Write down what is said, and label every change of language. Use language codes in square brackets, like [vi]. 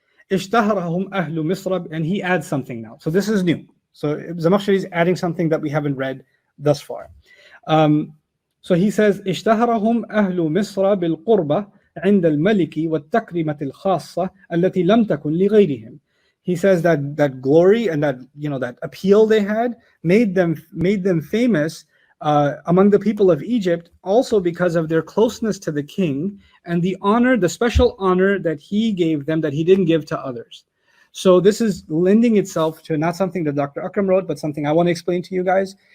[ar] اشتهرهم أهل مصر, [en] and he adds something now. So this is new. So Zamakhshari is adding something that we haven't read thus far. So he says [ar] اشتهرهم أهل مصر بالقربة عند الملك والتكريمة الخاصة التي لم تكن لغيرهم. [en] He says that glory and that appeal they had made them famous among the people of Egypt, also because of their closeness to the king and the special honor that he gave them that he didn't give to others. So this is lending itself to not something that Dr. Akram wrote, but something I want to explain to you guys.